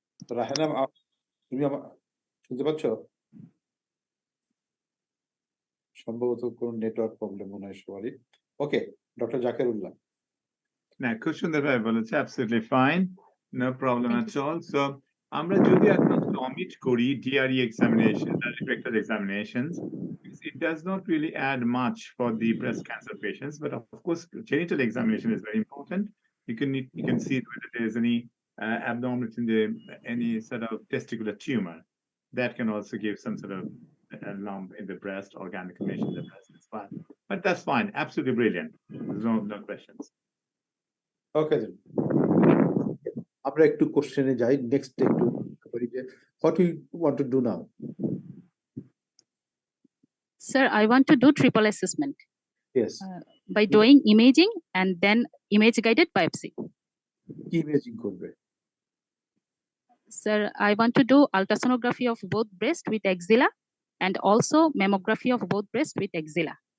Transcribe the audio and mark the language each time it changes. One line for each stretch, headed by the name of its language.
Bangla: রাহেনা তুমি শুনতে পাচ্ছ সম্ভবত কোন নেটওয়ার্ক প্রবলেম মনে হয় সবারই ওকে ডক্টর জাকিরুল্লাহ না খুব সুন্দর ভাবে বলেছে
English: absolutely fine no problem at all so
Bangla: আমরা যদি এখন
English: omit করি DRE examination direct rectal examinations it does not really add much for the breast cancer patients but of course genital examination is very important you can see whether there is any abnormality in the any sort of testicular tumor that can also give some sort of lump in the breast or gynecomastia in the breast is fine but that's fine absolutely brilliant there's no questions
Bangla: okay আমরা একটু কোশ্চেনে যাই next একটু করি যে
English: what we want to do now Sir, I want to do triple assessment. Yes. By doing imaging and then image guided biopsy.
Bangla: কি imaging করবে
English: Sir, I want to do ultrasonography of both breast with axilla and also mammography of both breast with axilla.